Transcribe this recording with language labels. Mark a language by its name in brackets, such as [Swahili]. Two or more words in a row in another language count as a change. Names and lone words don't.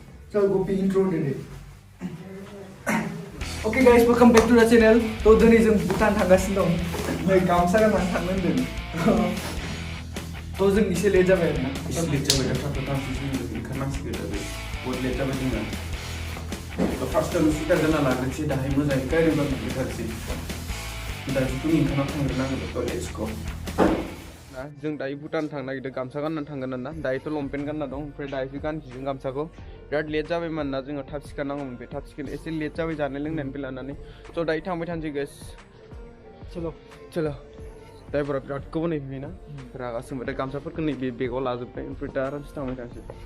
[Hindi] चल गोपी इंट्रो दे दे [English] okay guys welcome back to the channel [Bodo] तो दिनै जों भुटान थांगासिनो दं नै गामसा गाननानै थांनो होनदों तो जों एसे लेट जाबाय आरोना एसे लेट जाबाय दा थाब जों ओंखारनांसिगोन आरो बहुत लेट जाबाय जोंना तो फार्स्टआव सुटा जाना लाग्रोनोसै दाहाय मोजाङै गारि बारनांगोनसै दा जिखुनु ओंखारना थांग्रोनांगोन तो [English] let's go [Bodo] जों दायो भुटान थांनो नागिरदों गामसा गाननानै थांगोन ना दायोथ' लंपेन्ट गानना दं ओमफ्राय दायोसो गानसिगोन गामसाखौ बिराद लेट जाबायमोन ना जोङो थाब सिखारनांगौमोन बे थाब सिखारनो एसे लेट जाबाय जानाय लोंनायनिफ्राय लानानै स' दायो थांबाय थानोसै गाइस चलो ड्राइभारा बिराद गोबाव नेफैबायना रागा सोंबाथाय गामसाफोरखौ नैबे बेगाव लाजोब्बाय ओमफ्राय दा आरामसे थांबाय थानोसै